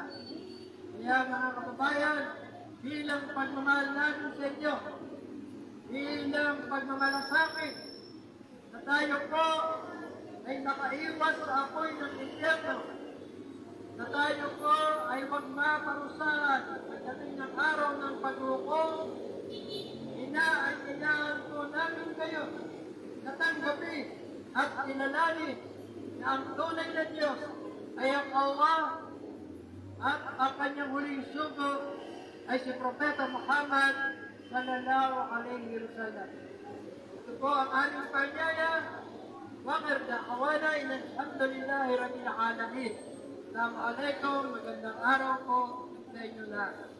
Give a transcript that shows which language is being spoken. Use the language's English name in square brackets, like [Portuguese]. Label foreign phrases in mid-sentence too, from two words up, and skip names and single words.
[Filipino] Kaya mga kababayan, bilang pagmamahal natin sa inyo, bilang pagmamalasakit na tayo po ay makaiwas sa apoy ng impyerno, na tayo po ay huwag maparusahan pagdating ng araw ng paghukom, inaan po namin kayo na tanggapin at inalangin na ang tunay na Diyos ay ang Allah at ang kanyang huling sugo ay si Propeta Muhammad [Arabic] صلى الله عليه وسلم. [Filipino] Ito po ang aming panyaya. [Arabic] وآخر دعوانا الحمد لله رب العالمين. Assalamualaikum, [Filipino] magandang araw po sa inyo lahat.